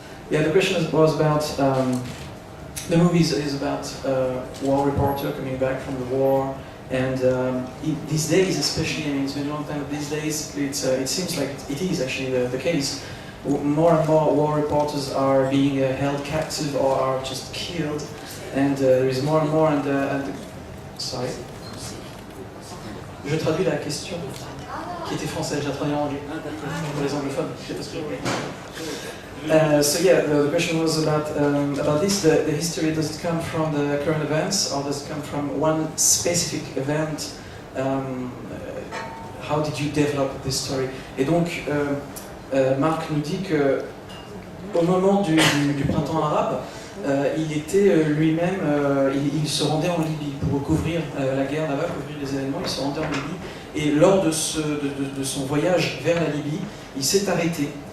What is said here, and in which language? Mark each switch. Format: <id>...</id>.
<en>Yeah, the question was about, the movie is about a war reporter coming back from the war, and these days especially, I mean it's been a long time, but these days it seems like it is actually the case. More and more war reporters are being held captive or are just killed, and there is more and more, sorry.</en> <fr>Je traduis la question, qui était française, j'ai traduit en anglais, pour les anglophones.</fr> <en>So yeah, the question was about this. The history, does it come from the current events, or does it come from one specific event? How did you develop this story?</en> <fr>Et donc, Marc nous dit que au moment du printemps arabe, il était lui-même, il se rendait en Libye pour couvrir la guerre là-bas, couvrir les événements. Il se rendait en Libye, et lors de son voyage vers la Libye, il s'est arrêté.</fr>